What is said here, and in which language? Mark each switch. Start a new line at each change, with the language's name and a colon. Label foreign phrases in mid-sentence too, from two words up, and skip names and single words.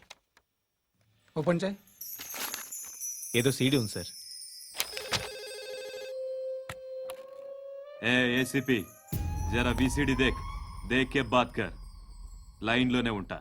Telugu: ఓపెన్ చేయి. ఏదో సీడీ ఉంది సార్.
Hindi: ए एसीपी ज़रा वीसीडी देख देख के बात कर.
Telugu: లైన్ లోనే ఉంటా.